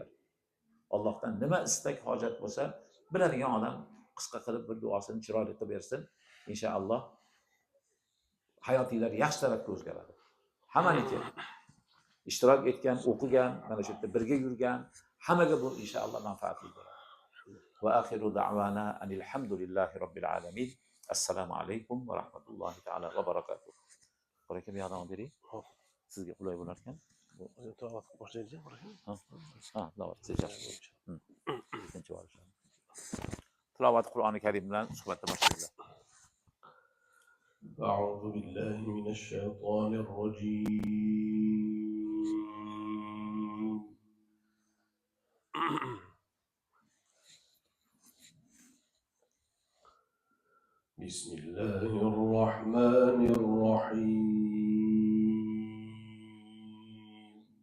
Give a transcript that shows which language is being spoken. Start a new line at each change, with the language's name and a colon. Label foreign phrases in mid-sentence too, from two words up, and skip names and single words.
Uzbek: Allohdan nima istak, hojat bo'lsa, biladigan odam qisqa qilib bir duosini chiroyli qilib bersin. Inshaalloh hayotinglar yaxshi tarafga o'zgaradi. Hammaniki ishtirok etgan, o'qigan, mana shu yerda birga yurgan hammaga bu inshaalloh manfaatli bo'ladi.
Arabic: وآخر دعوانا الحمد لله رب العالمين. السلام عليكم ورحمة الله تعالى وبركاته.
Uzbek: Baraka bir yordam bering. Sizga qulay bo'lar ekan. Boshlaydi. Tilovat tilovat Qur'oni Karim bilan suhbatda boshlaymiz.
Arabic: أعوذ بالله من الشيطان الرجيم بسم الله الرحمن الرحيم